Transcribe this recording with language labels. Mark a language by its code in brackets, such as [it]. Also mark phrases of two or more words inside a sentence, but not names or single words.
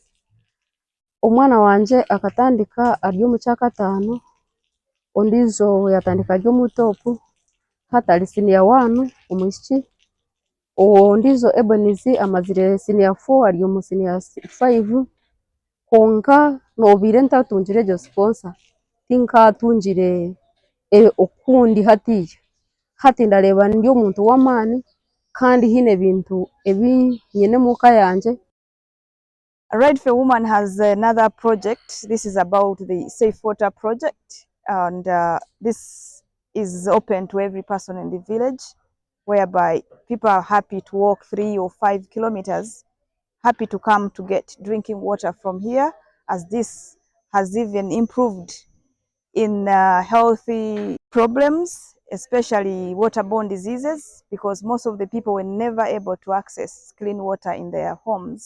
[nyn] Omwana wangye akatandika ari omu kyakataano, ondiijo yatandika ari omu top, hati ari senior 1 omwishiki, ondiijo Ebonizi amazire senior 4 ari omu senior 5, konka noobiire ntatungire egyo sponsor tinkatungire okundi hatiiya. Hati ndareeba ndi omuntu w'amaani kandi hiine ebintu ebi nyine muka yangye. [en] Right for Woman has another project. This is about the Safe Water Project, and this is open to every person in the village, whereby people are happy to walk 3 or 5 kilometers, happy to come to get drinking water from here, as this has even improved in healthy problems, especially waterborne diseases, because most of the people were never able to access clean water in their homes.